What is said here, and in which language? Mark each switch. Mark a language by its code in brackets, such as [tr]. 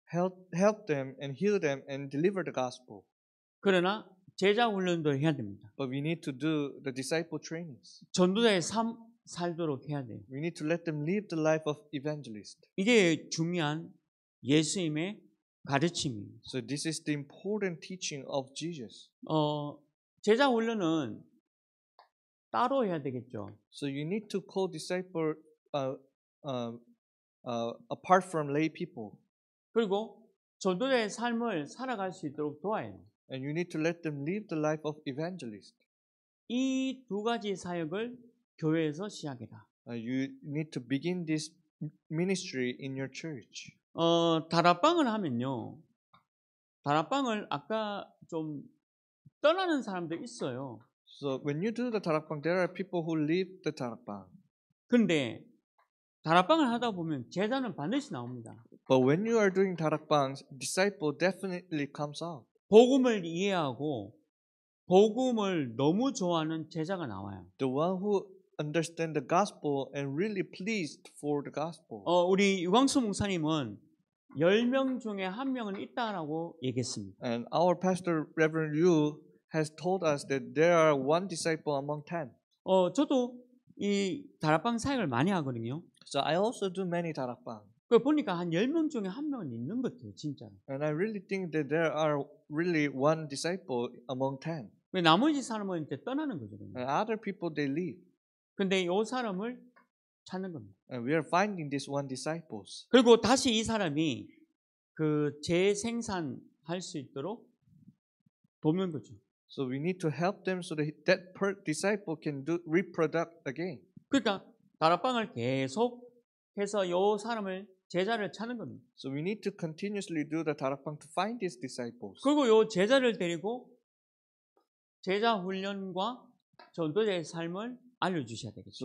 [en] help them and heal them and deliver the gospel. [ko] 그러나 제자 훈련도 해야 됩니다. [en] But we need to do the disciple trainings. [ko] 전도자의 살도록 해야 돼요. [en] We need to let them live the life of evangelist. [ko] 이게 중요한 예수님의 가르침입니다. [en] So this is the important teaching of Jesus. [ko] 제자 훈련은 따로 해야 되겠죠. [en] So you need to co-disciple apart from lay people. [ko] 그리고 전도자의 삶을 살아갈 수 있도록 도와야 해요. [en] And you need to let them live the life of evangelist. [ko] 이 두 가지 사역을 교회에서 시작해라. [en] You need to begin this ministry in your church. [ko] 다락방을 하면요. 다락방을 아까 좀 떠나는 사람들 있어요. [en] So when you do the darakbang, there are people who leave the darakbang. [ko] 근데 다락방을 하다 보면 제자는 반드시 나옵니다. [en] But when you are doing darakbangs, disciple definitely comes out. [ko] 복음을 이해하고 복음을 너무 좋아하는 제자가 나와요. [en] The one who understand the gospel and really pleased for the gospel. [ko] 우리 유광수 목사님은 10명 중에 1명은 있다라고 얘기했습니다. [en] And our pastor, Reverend Yu, has told us that there are one disciple among 10. [ko] 저도 이 다락방 사역을 많이 하거든요. [en] So I also do many darakbang. [ko] 그 보니까 한 10명 중에 1명은 있는 것 같아요, 진짜로. [en] And I really think that there are really one disciple among 10. [ko] 왜 나머지 사람은 이제 떠나는 거죠. [en] And other people, they leave. [ko] 근데 이 사람을 찾는 겁니다. [en] And we are finding this one disciples. [ko] 그리고 다시 이 사람이 그 재생산할 수 있도록 돕는 거죠. [en] So we need to help them so that that disciple can reproduce again. [ko] 그러니까 다락방을 계속 해서 이 사람을 제자를 찾는 겁니다. [en] So we need to continuously do the darakbang to find these disciples. [ko] 그리고 이 제자를 데리고 제자 훈련과 전도자의 삶을 알려주셔야 되겠죠.